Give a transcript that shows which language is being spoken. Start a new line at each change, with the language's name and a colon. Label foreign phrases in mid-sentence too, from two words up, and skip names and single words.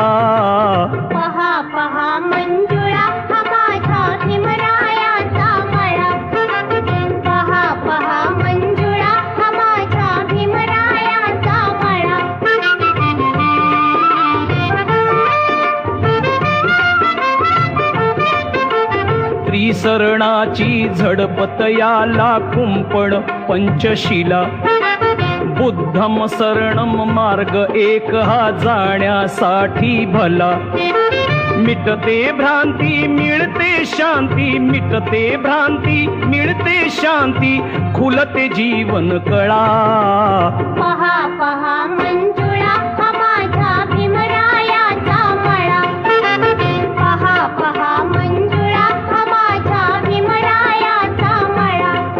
Marathi: पहा पहा मंजुळा हा माझ्या भीमरायाचा मळा पहा पहा मंजुळा हा माझ्या भीमरायाचा मळा अनुसरणाची झडपत याला कुंपण पंचशिला
Pali: बुद्धम शरणम
Marathi: मार्ग एक हा जाण्यासाठी भला मिटते भ्रांती मिळते शांती मिटते भ्रांती मिळते शांती खुलते जीवन कळा पहा पहा मंजुळा हा माझा भीमरायाचा मळा पहा पहा मंजुळा हा माझा भीमरायाचा मळा